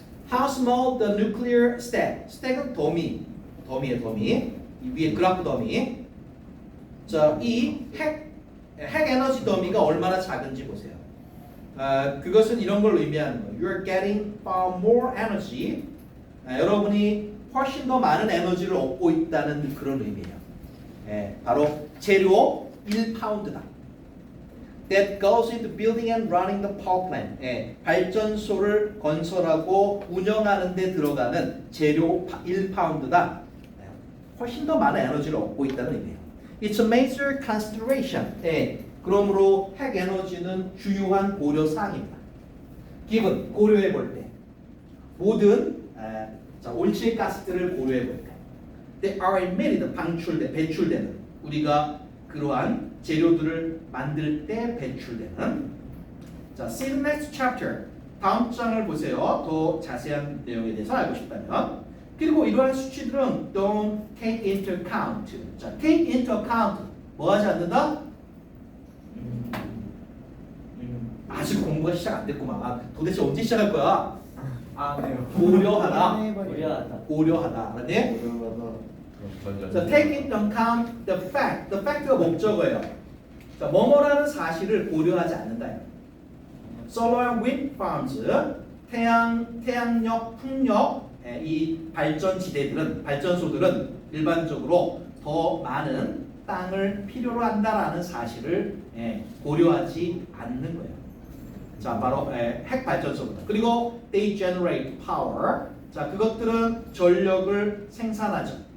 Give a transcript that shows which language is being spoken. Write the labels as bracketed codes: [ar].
[en] How small the nuclear stack? [ko] stack은 더미예요, 더미. 이 위에 그래프 더미. 자, 이 핵 에너지 더미가 얼마나 작은지 보세요. 그것은 이런 걸 의미하는 거예요. [en] You're getting far more energy. [ko] 여러분이 훨씬 더 많은 에너지를 얻고 있다는 그런 의미예요. 바로 재료 1파운드다. [en] That goes into building and running the power plant. [ko] 발전소를 건설하고 운영하는 데 들어가는 재료 1파운드다. 훨씬 더 많은 에너지를 얻고 있다는 의미예요. [en] It's a major consideration. [ko] 그러므로 핵 에너지는 주요한 고려 사항입니다. given 고려해 볼 때 모든 온실가스들을 고려해 볼 때 [en] they are emitted [ko] 배출되는 우리가 그러한 재료들을 만들 때 배출되는. 자, [en] see the next chapter. [ko] 다음 장을 보세요. 더 자세한 내용에 대해서 알고 싶다면. 그리고 이러한 수치들은 [en] don't take into account. [ko] 자, [en] take into account. [ko] 뭐 하지 않는다? 아직 공부가 시작 안 됐구만. 도대체 언제 시작할 거야? 네. 고려하다. 고려하다. 알았니? [en] 자, take into account the fact. [ko] The fact가 목적어예요. 자, 뭐뭐라는 사실을 고려하지 않는다. [en] Solar and wind farms, [ko] 태양력, 풍력, 이 발전소들은 일반적으로 더 많은 땅을 필요로 한다라는 사실을 고려하지 않는 거예요. 자, 바로 핵 발전소입니다. 그리고 [en] they generate power. [ko] 자, 그것들은 전력을 생산하죠.